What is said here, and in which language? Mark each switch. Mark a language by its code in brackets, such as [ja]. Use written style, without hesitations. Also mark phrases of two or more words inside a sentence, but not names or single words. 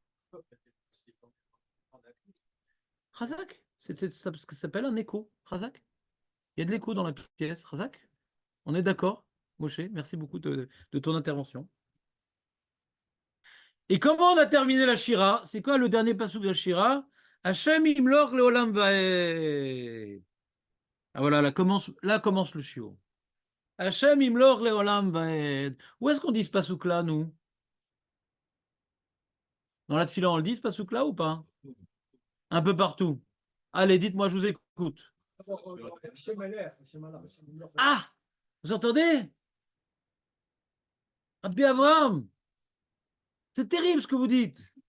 [fr] Razak, c'est ce que ça s'appelle un écho. Razak. Il y a de l'écho dans la pièce. Razak. On est d'accord, Moshe. Merci beaucoup de ton intervention. Et comment on a terminé la Shira? C'est quoi le dernier passage de la Shira? [he] השם ימלוך לעולם ועד. [fr] Ah voilà, là commence le shiur. [he] השם ימלוך לעולם ועד. [fr] Où est-ce qu'on dit ce pasuk-là, nous? Dans la Tfila, on le dit ce pasuk-là ou pas? Un peu partout. Allez, dites-moi, je vous écoute. Ah, vous entendez? Rabbi Avram, c'est terrible ce que vous dites.